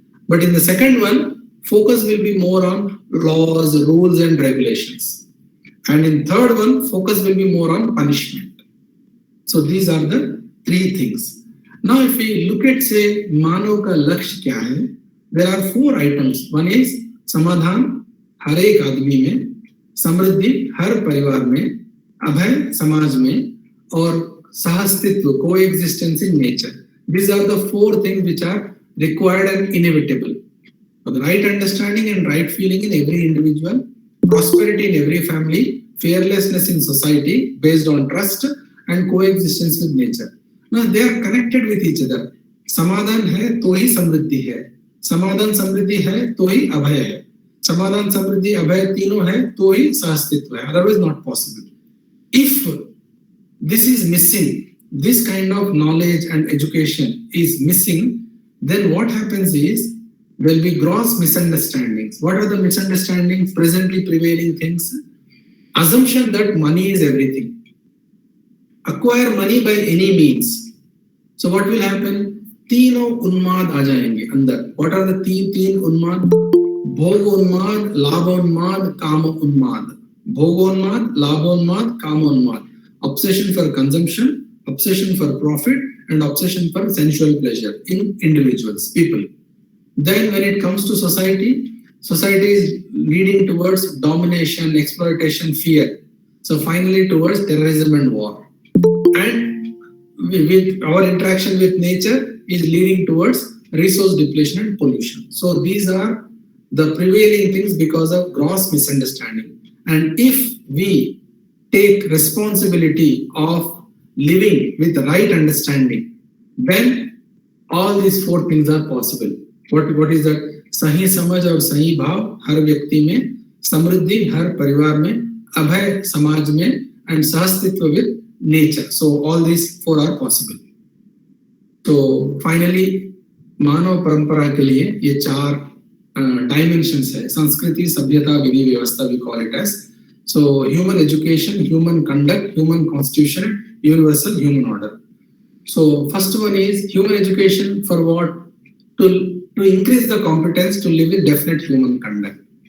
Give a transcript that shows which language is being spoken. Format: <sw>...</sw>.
<en>But in the second one, focus will be more on laws, rules and regulations. And in third one, focus will be more on punishment. So these are the three things. Now if we look at, say,</en> <hi>मानव का लक्ष्य क्या है?</hi> <en>There are four items.</en> <hi>One is समाधान हर एक आदमी में, समृद्धि हर परिवार में, अभय समाज में, और सहअस्तित्व,</hi> <en>coexistence in nature. These are the four things which are required and inevitable. For the right understanding and right feeling in every individual, prosperity in every family, fearlessness in society based on trust, and coexistence with nature. Now they are connected with each other.</en> <hi>समाधान है तो ही समृद्धि है, समाधान समृद्धि है तो ही अभय है, समाधान समृद्धि अभय तीनों है तो ही सहअस्तित्व है.</hi> <en>Otherwise not possible. If this is missing, this kind of knowledge and education is missing, then what happens is there will be gross misunderstandings. What are the misunderstandings? Presently prevailing things. Assumption that money is everything. Acquire money by any means. So what will happen?</en> <hi>तीनों उन्माद आ जाएंगे अंदर.</hi> <en>What are the</en> <hi>तीन उन्माद? भोगोन्माद, लाभोन्माद, कामोन्माद. Bhogonmad, Labonmad, Kamonmad.</hi> <en>Obsession for consumption, obsession for profit, and obsession for sensual pleasure in individuals, people. Then when it comes to society, society is leading towards domination, exploitation, fear. So finally towards terrorism and war. And with our interaction with nature is leading towards resource depletion and pollution. So these are the prevailing things because of gross misunderstanding. And if we take responsibility of living with the right understanding, then all these four things are possible. What is that?</en> <hi>सही समझ और सही भाव हर व्यक्ति में, समृद्धि हर परिवार में, अभय समाज में, and सहअस्तित्व</hi> <en>with nature. So all these four are possible.</en> <hi>So finally, मानव परंपरा के लिए ये चार dimensions है. संस्कृति, सभ्यता, विधि, व्यवस्था,</hi> <en>we call it as. So human education, human conduct, human constitution, universal human order. So first one is human education for what? To increase the competence to live with definite human conduct.</en>